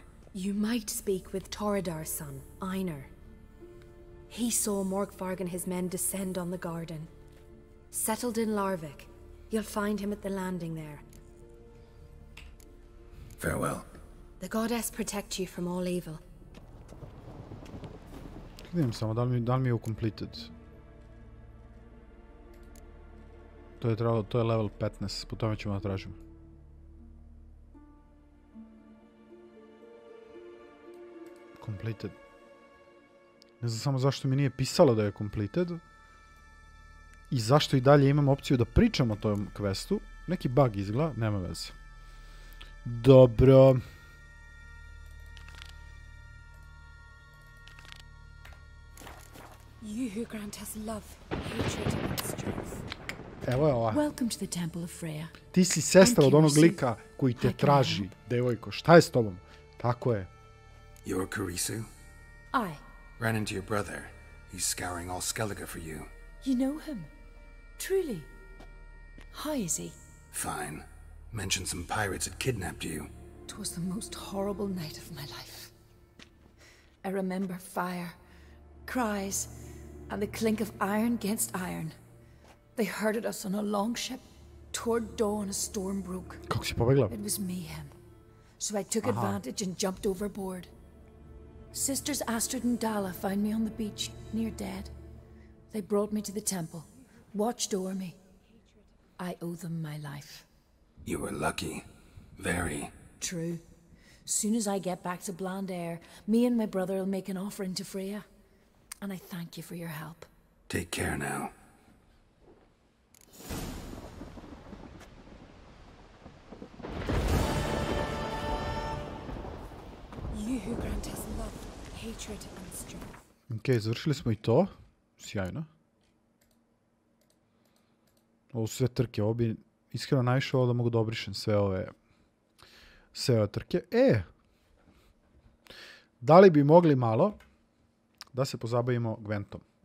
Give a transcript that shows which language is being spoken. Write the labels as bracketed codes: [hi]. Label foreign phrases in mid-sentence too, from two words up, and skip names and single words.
[en] You might speak with Toredar's son, Einar. He saw Morkvarg and his men descend on the garden. Settled in Larvik. You'll find him at the landing there. Farewell. The goddess protect you from all evil. [sr] Vidim samo, da li mi je u completed? To je level 15, po tome ćemo da tražimo. Completed. Ne znam samo zašto mi nije pisalo da je completed. I zašto i dalje imam opciju da pričam o tom questu. Neki bug izgleda, nema veze. Dobro. [en] You who grant us love, hatred and strength. [sr] Evo je ova. [en] Welcome to the temple of Freya. [sr] Ti si sestra od onog lika koji te traži, devojko. Šta je s tobom? Tako je. [en] You're Karisu? I. Ran into your brother. He's scouring all Skellige for you. You know him? Truly? How is he? Fine. Mentioned some pirates had kidnapped you. 'Twas the most horrible night of my life. I remember fire, cries, and the clink of iron against iron. They herded us on a long ship. Toward dawn, a storm broke. [sr] Kako si pobegla? [en] It was mayhem. So I took advantage and jumped overboard. Sisters Astrid and Dala found me on the beach, near dead. They brought me to the temple, watched over me. I owe them my life. You were lucky. Very. True. Soon as I get back to Bland Air, me and my brother will make an offering to Freya. And I thank you for your help. Take care now. You who grant us love, hatred and strength. [sr] Ok, završili smo i to. Sjajno. Ovo su sve trke. Ovo bi iskreno najviše ovo da mogu da obrišem sve ove trke. Da li bi mogli malo da se pozabavimo Gwentom?